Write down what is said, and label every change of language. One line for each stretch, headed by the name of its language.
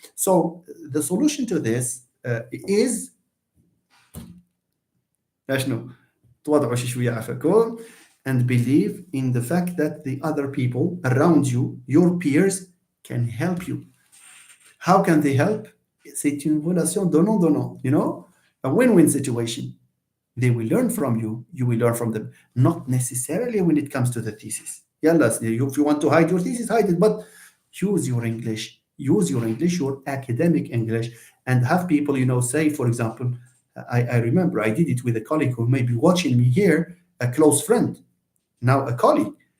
English: So the solution to this is
Arabic: تواضعوا شي شوية عفاكم,
English: and believe in the fact that the other people around you, your peers, can help you. How can they help?
French: C'est une relation donnant-donnant,
English: a win-win situation. They will learn from you, you will learn from them. Not necessarily when it comes to the thesis. If you want to hide your thesis, hide it, but use your English, your academic English, and have people, say, for example, I remember I did it with a colleague who may be watching me here, a close friend, now a colleague.